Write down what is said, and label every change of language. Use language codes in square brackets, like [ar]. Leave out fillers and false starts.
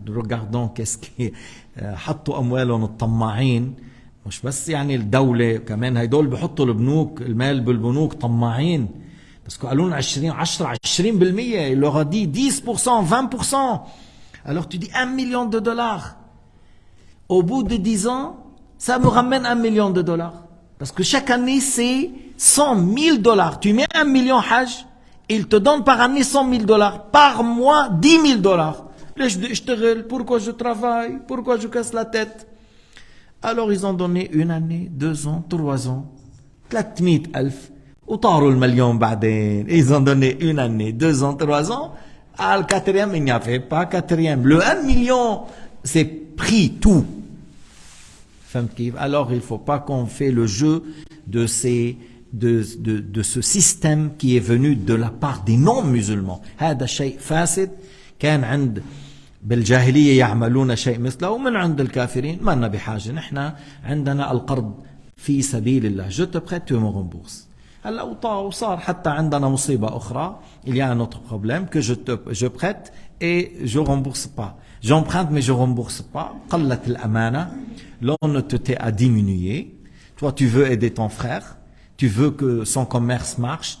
[fr] regardons qu'est-ce qui [ar] حطوا اموالهم الطماعين. مش بس يعني الدولة, كمان هيدول بحطوا البنوك المال بالبنوك طماعين. بس قالوا لنا [fr] 20% il leur a dit 10%, 20%. Alors tu dis 1 million de dollars. Au bout de 10 ans, ça me ramène 1 million de dollars. Parce que chaque année, c'est 100 000 dollars. Tu mets 1 million hajj, ils te donnent par année 100 000 dollars. Par mois, 10 000 dollars. Pourquoi je travaille? Pourquoi je casse la tête? Alors ils ont donné 1 année, 2 ans, 3 ans, 300 000. [ar] وطاروا المليون بعدين. [fr] Ils ont donné 1 année, 2 ans, 3 ans. À le 4e, il n'y avait pas 4e. Le 1 million, c'est pris tout. Alors, il ne faut pas qu'on fait le jeu de ce système qui est venu de la part des non-musulmans. [ar] هذا شيء فاسد كان عند بالجاهلية يعملون شيء مثله ومن عند الكافرين ما لنا بحاجة. نحن عندنا القرض في سبيل الله. [fr] Je te prête, tu me rembourses. [ar] هلا وصار حتى عندنا مصيبة أخرى. [fr] Il y a un autre problème que je prête et je rembourse pas. J'emprunte mais je rembourse pas. [ar] قلت الأمانة. [fr] L'honnêteté a diminué. Toi, tu veux aider ton frère. Tu veux que son commerce marche.